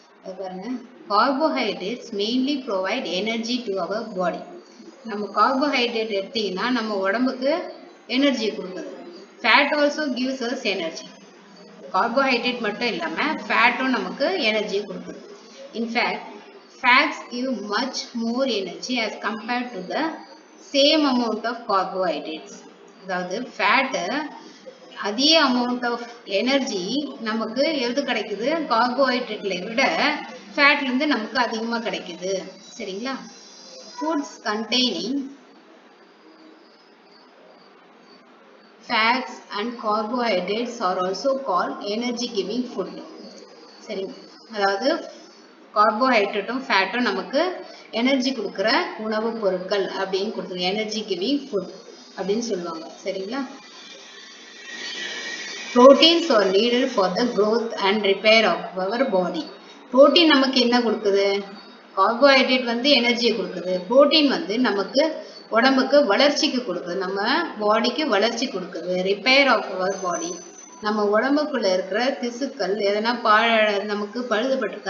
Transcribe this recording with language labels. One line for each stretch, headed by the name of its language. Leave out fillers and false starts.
Tamil: அது பாருங்க,
English: Carbohydrates mainly provide energy to our body.
Tamil: நம்ம கார்போஹைட்ரேட் எடுத்தீங்கன்னா நம்ம உடம்புக்கு எனர்ஜி கொடுக்குது.
English: Fat also gives us energy.
Tamil: Carbohydrate மட்டும் இல்லாமல் ஃபேட்டும் நமக்கு எனர்ஜி கொடுக்குது.
English: In fact fats give much more energy as compared to the same amount of carbohydrates.
Tamil: அதாவது ஃபேட்டு அதே அமௌண்ட் ஆஃப் எனர்ஜி நமக்கு எது கிடைக்குது, கார்போஹைட்ரேட்ல விட ஃபேட்லேருந்து நமக்கு அதிகமாக கிடைக்குது சரிங்களா.
English: Foods containing fats and carbohydrates are also called energy giving food.
Tamil: சரி, அதாவது கார்போஹைட்ரேட்டும் ஃபேட்டும் நமக்கு எனர்ஜி கொடுக்குற உணவுப் பொருட்கள் அப்படின்னு கொடுத்துருங்க.
English: energy giving food
Tamil: அப்படின்னு சொல்லுவாங்க. சரிங்களா?
English: Proteins are needed for the growth and repair of our body.
Tamil: Protein நமக்கு என்ன கொடுக்குது? கார்போஹைட்ரேட் வந்து எனர்ஜியை கொடுக்குது. புரோட்டீன் வந்து நமக்கு உடம்புக்கு வளர்ச்சிக்கு கொடுக்குது. நம்ம பாடிக்கு வளர்ச்சி கொடுக்குது.
English: Repair of our body.
Tamil: நம்ம உடம்புக்குள்ள இருக்கிற திசுக்கள் எதனா நமக்கு பழுதுபட்டிருக்கு.